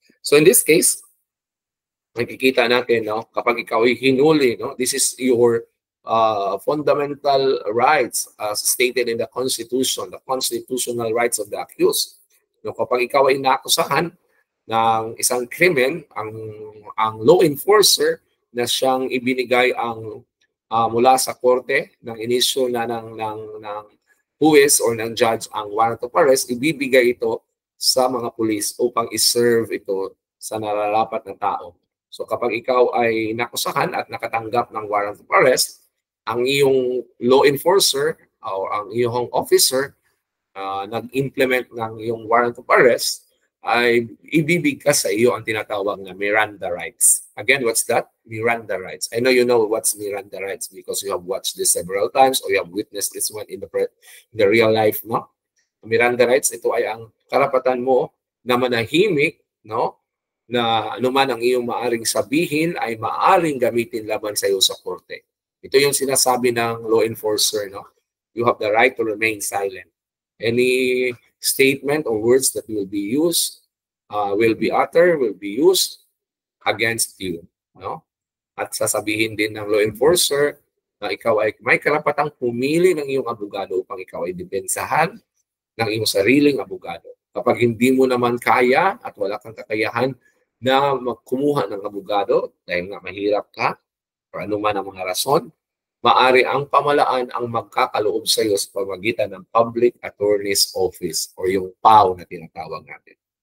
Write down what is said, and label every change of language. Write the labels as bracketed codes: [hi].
[en] So, in this case, [tl] nakikita natin, no, kapag ikaw ay hinuli, [en] no, this is your fundamental rights as stated in the Constitution, the constitutional rights of the accused. [tl] No, kapag ikaw ay nakusahan ng isang krimen, ang law enforcer na siyang ibinigay mula sa korte ng inisyo na ng huwes or ng judge ang warrant of arrest, ibibigay ito sa mga pulis upang iserve ito sa nararapat na tao. So kapag ikaw ay nakusahan at nakatanggap ng warrant of arrest, ang iyong law enforcer o ang iyong officer nag-implement ng iyong warrant of arrest ay ibibigkas sa iyo ang tinatawag na Miranda rights. [en] Again, what's that? Miranda rights. I know you know what's Miranda rights because you have watched this several times or you have witnessed this one in the real life, no? [tl] Miranda rights, ito ay ang karapatan mo na manahimik, no? Na anuman ang iyong maaring sabihin ay maaring gamitin laban sa iyo sa korte. Ito yung sinasabi ng law enforcer, no? [en] You have the right to remain silent. Any statement or words that will be used, will be uttered, will be used against you. no? [tl] At sasabihin din ng law enforcer na ikaw ay may karapatang pumili ng iyong abogado upang ikaw ay depensahan ng iyong sariling abogado. Kapag hindi mo naman kaya at wala kang kakayahan na kumuha ng abogado dahil nga mahirap ka o anuman ang mga rason, maari ang pamalaan ang magkakaloob sa iyo sa pamamagitan ng Public Attorney's Office o yung PAO na tinatawag natin.